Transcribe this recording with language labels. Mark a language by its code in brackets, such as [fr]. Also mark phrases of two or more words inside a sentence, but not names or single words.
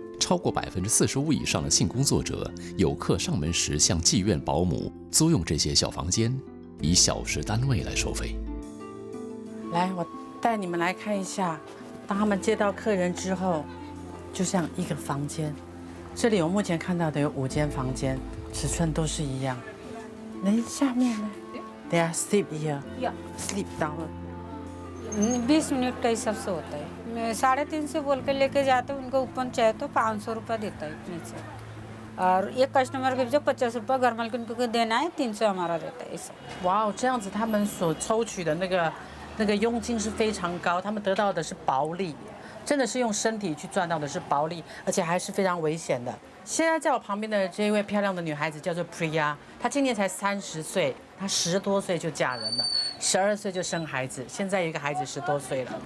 [zh] 超过45%以上的性工作者有课上门时向妓院保姆租用这些小房间，以小时单位来收费。来，我带你们来看一下，当他们接到客人之后，就像一个房间。这里我目前看到的有5间房间，尺寸都是一样。那下面呢 [en] ？They are sleep here. Yeah. Sleep down. [hi] 20 मिनट का हिसाब से होता है। मैं 350 बोल के लेके जाते उनको ऊपर चाहिए तो 500 रुपये देता है नीचे, और एक कस्टमर के जो 50 रुपये घर मालकिन को देना है, 300 हमारा रहता है ऐसा। [zh] 哇哦，这样子他们所抽取的那个佣金是非常高，他们得到的是薄利，真的是用身体去赚到的是薄利，而且还是非常危险的。现在在我旁边的这一位漂亮的女孩子叫做 Priya， 她今年才30岁，她10多岁就嫁人了，12岁就生孩子，现在有一个孩子10多岁了。